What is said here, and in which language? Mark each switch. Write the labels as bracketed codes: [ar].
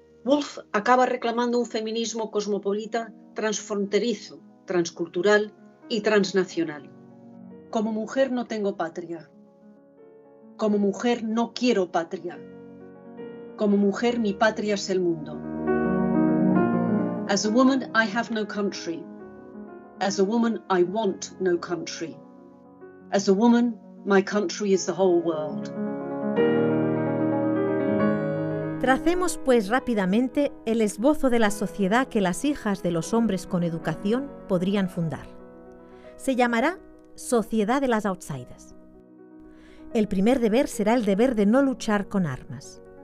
[es] Woolf acaba reclamando un feminismo cosmopolita, transfronterizo, transcultural y transnacional. Como mujer no tengo patria. Como mujer no quiero patria. Como mujer mi patria es el mundo. [en] As a woman I have no country. As a woman I want no country. As a woman my country is the whole world. [es] Tracemos pues rápidamente el esbozo de la sociedad que las hijas de los hombres con educación podrían fundar. Se llamará Sociedad de las Outsiders. El primer deber será el deber de no luchar con armas.